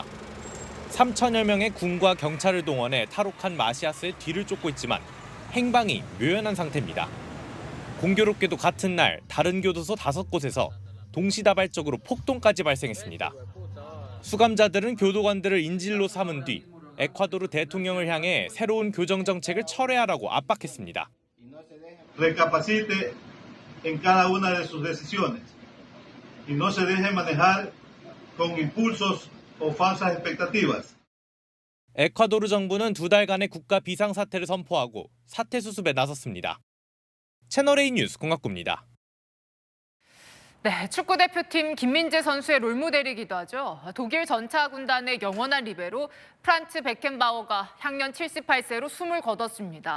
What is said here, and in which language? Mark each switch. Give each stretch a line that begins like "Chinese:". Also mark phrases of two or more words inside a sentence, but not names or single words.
Korean: 3천여 명의 군과 경찰을 동원해 탈옥한 마시아스의 뒤를 쫓고 있지만 행방이 묘연한 상태입니다. 공교롭게도 같은 날 다른 교도소 5곳에서 동시다발적으로 폭동까지 발생했습니다. 수감자들은 교도관들을 인질로 삼은 뒤 에콰도르 대통령을 향해 새로운 교정 정책을 철회하라고 압박했습니다.
Spanish: Recapacite en cada una de sus decisiones y no se deje manejar con impulsos o falsas expectativas.
Korean: 에콰도르 정부는 2달간의 국가 비상사태를 선포하고 사태 수습에 나섰습니다. 채널A 뉴스 공학구입니다. 네, 축구대표팀 김민재 선수의 롤모델이기도 하죠. 독일 전차 군단의 영원한 리베로 프란츠 베켄바워가 향년 78세로 숨을 거뒀습니다.